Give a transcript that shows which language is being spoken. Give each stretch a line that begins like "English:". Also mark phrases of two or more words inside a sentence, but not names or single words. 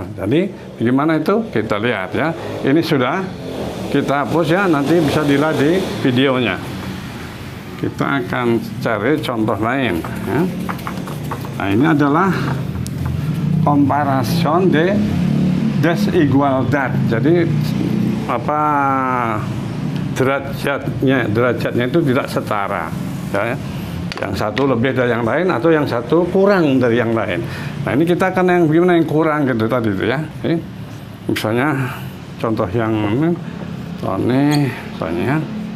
Indonesian: Jadi gimana itu kita lihat ya. Ini sudah kita hapus ya, nanti bisa dilihat di videonya. Kita akan cari contoh lain ya. Nah ini adalah comparación de that's equal that. Jadi apa derajatnya itu tidak setara, ya. Yang satu lebih dari yang lain atau yang satu kurang dari yang lain. Nah, ini kita akan yang gimana yang kurang gitu tadi itu ya. Misalnya contoh yang ini, misalnya.